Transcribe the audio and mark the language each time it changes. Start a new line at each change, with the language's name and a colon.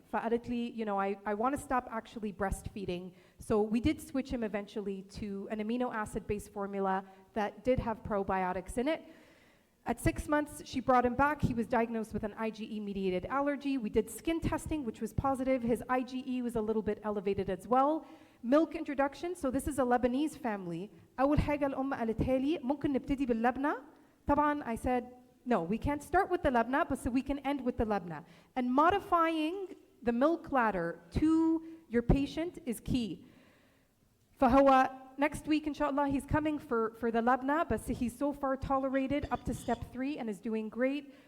Arabic: فقالت لي,
English: you know, I want to stop actually breastfeeding. So we did switch him eventually to an amino acid-based formula that did have probiotics in it. At 6 months, she brought him back. He was diagnosed with an IgE-mediated allergy. We did skin testing, which was positive. His IgE was a little bit elevated as well. Milk introduction, so this is a Lebanese family.
Arabic: أول حاجة الأم قالتها لي ممكن نبتدي باللبنة. طبعاً
English: I said, no, we can't start with the labna, but so we can end with the labna. And modifying the milk ladder to your patient is key.
Arabic: فهو
English: next week, inshallah, he's coming for the labna, but he's so far tolerated up to step 3 and is doing great.